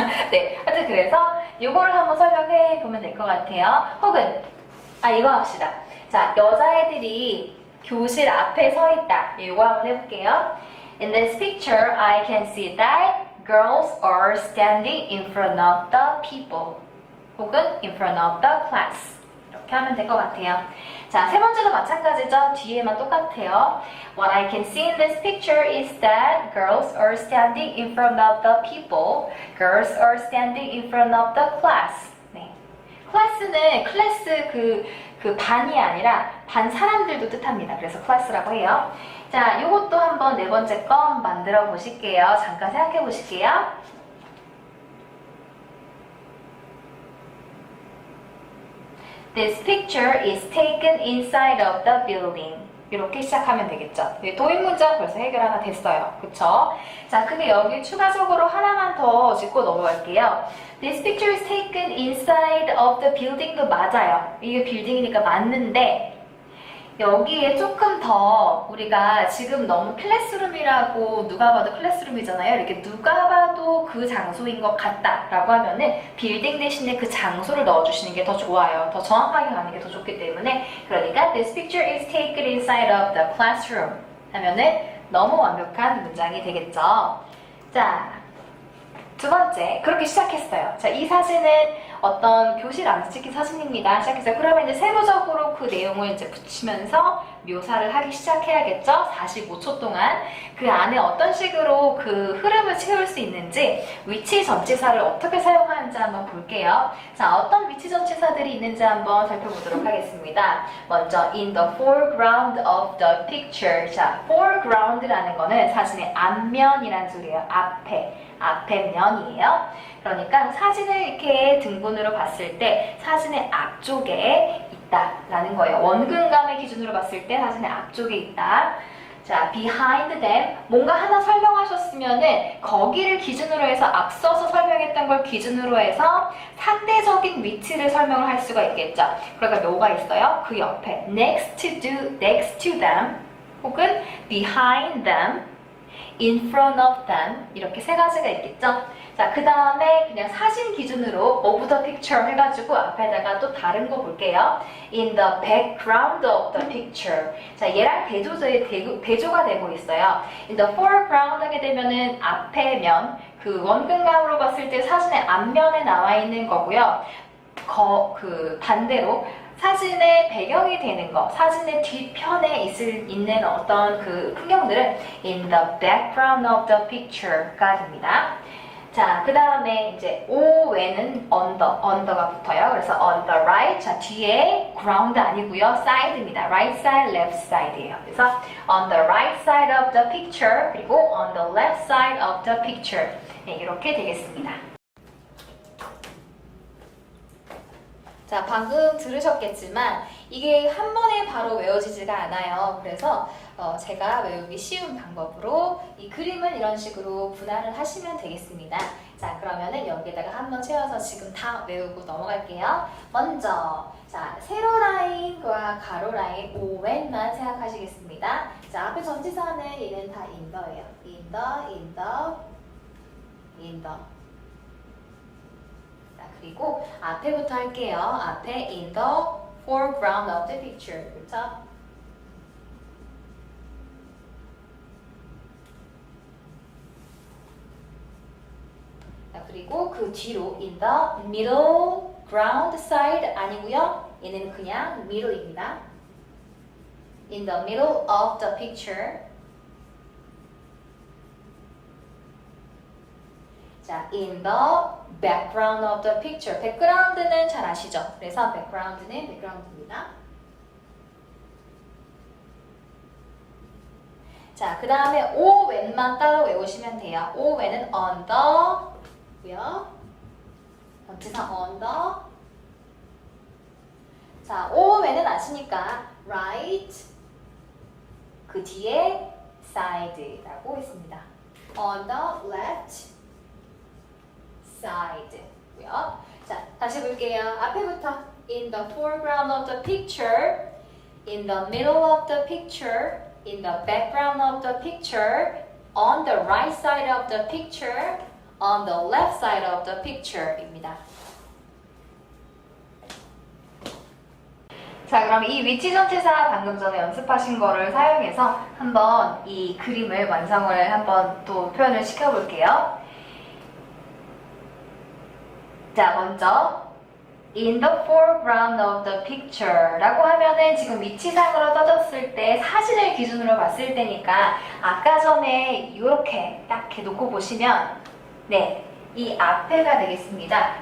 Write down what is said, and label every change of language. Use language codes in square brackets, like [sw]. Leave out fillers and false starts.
[ko] 네, 하여튼 그래서 이거를 한번 설명해 보면 될 것 같아요. 혹은 이거 합시다. 자, 여자애들이 교실 앞에 서 있다. 이거 한번 해볼게요. [en] In this picture, I can see that girls are standing in front of the people. [ko] 혹은 [en] in front of the class. [ko] 이렇게 하면 될 것 같아요. 자, 세 번째도 마찬가지죠. 뒤에만 똑같아요. [en] What I can see in this picture is that girls are standing in front of the people. Girls are standing in front of the class. [ko] 네. 클래스는 클래스 그 반이 아니라 반 사람들도 뜻합니다. 그래서 클래스라고 해요. 자, 요것도 한번 네 번째 거 만들어 보실게요. 잠깐 생각해 보실게요. [en] This picture is taken inside of the building. [ko] 이렇게 시작하면 되겠죠. 도입 문장 벌써 해결 하나 됐어요. 그쵸? 자, 근데 여기 추가적으로 하나만 더 짚고 넘어갈게요. [en] This picture is taken inside of the building도 [ko] 맞아요. 이게 빌딩이니까 맞는데 여기에 조금 더 우리가 지금 너무 클래스룸이라고 누가 봐도 클래스룸이잖아요. 이렇게 누가 봐도 그 장소인 것 같다 라고 하면은 빌딩 대신에 그 장소를 넣어주시는 게 더 좋아요. 더 정확하게 가는 게 더 좋기 때문에 그러니까 [en] This picture is taken inside of the classroom [ko] 하면은 너무 완벽한 문장이 되겠죠. 자, 두 번째, 그렇게 시작했어요. 자, 이 사진은 어떤 교실 안에서 찍힌 사진입니다. 시작했어요. 그러면 이제 세부적으로 그 내용을 이제 붙이면서 묘사를 하기 시작해야겠죠? 45초 동안 그 안에 어떤 식으로 그 흐름을 채울 수 있는지 위치 전치사를 어떻게 사용하는지 한번 볼게요. 자, 어떤 위치 전치사들이 있는지 한번 살펴보도록 하겠습니다. [en] 먼저 in the foreground of the picture. [ko] 자, foreground라는 거는 사진의 앞면이란 소리예요. 앞에 면이에요. 그러니까 사진을 이렇게 등분으로 봤을 때 사진의 앞쪽에 있다라는 거예요. 원근감의 기준으로 봤을 때 사진의 앞쪽에 있다. 자, [en] behind them [ko] 뭔가 하나 설명하셨으면은 거기를 기준으로 해서 앞서서 설명했던 걸 기준으로 해서 상대적인 위치를 설명을 할 수가 있겠죠. 그러니까 뭐가 있어요? 그 옆에 [en] next to them [ko] 혹은 [en] behind them, in front of them [ko] 이렇게 세 가지가 있겠죠. 자, 그 다음에 그냥 사진 기준으로 [en] of the picture [ko] 해가지고 앞에다가 또 다른 거 볼게요. [en] in the background of the picture. [ko] 자, 얘랑 대조가 되고 있어요. [en] in the foreground [ko] 하게 되면은 앞에 면, 그 원근감으로 봤을 때 사진의 앞면에 나와 있는 거고요. 그 반대로 사진의 배경이 되는 거, 사진의 뒤편에 있는 어떤 그 풍경들은 [en] in the background of the picture [ko] 가 됩니다. 자, 그 다음에 이제 O 외는 under가 붙어요. 그래서 [en] on the right, [ko] 자, 뒤에 ground 아니고요, side입니다. [en] right side, left side [ko] 예요. 그래서 [en] on the right side of the picture, [ko] 그리고 [en] on the left side of the picture. [ko] 네, 이렇게 되겠습니다. 자, 방금 들으셨겠지만 이게 한 번에 바로 외워지지가 않아요. 그래서 제가 외우기 쉬운 방법으로 이 그림을 이런 식으로 분할을 하시면 되겠습니다. 자, 그러면은 여기에다가 한번 채워서 지금 다 외우고 넘어갈게요. 먼저, 자, 세로 라인과 가로 라인, 오웬만 생각하시겠습니다. 자, 앞에 전치사는 얘는 다 [en] in the [ko] 예요. [en] in the. [ko] 그리고 앞에부터 할게요. 앞에 [en] in the foreground of the picture. [ko] 그렇죠? 그리고 그 뒤로 [en] in the middle ground side [ko] 아니고요. 얘는 그냥 middle입니다. [en] in the middle of the picture. 자, in the background of the picture. [ko] background는 잘 아시죠? 그래서 background입니다. 자, 그 다음에 O when만 따로 외우시면 돼요. [en] O when은 on the, [ko] 전치사 [en] on the. [ko] 자, O when은 아시니까 [en] right, [ko] 그 뒤에 side라고 있습니다. [en] on the left side고요. [ko] 자, 다시 볼게요. 앞에부터 [en] in the foreground of the picture, in the middle of the picture, in the background of the picture, on the right side of the picture, on the left side of the picture입니다. [ko] 자, 그럼 이 위치 전치사 방금 전에 연습하신 거를 사용해서 한번 이 그림을 완성을 한번 또 표현을 시켜볼게요. 자, 먼저 [en] in the foreground of the picture [ko] 라고 하면은 지금 위치상으로 떠졌을 때 사진을 기준으로 봤을 때니까 아까 전에 이렇게 딱 이렇게 놓고 보시면 네, 이 앞에가 되겠습니다.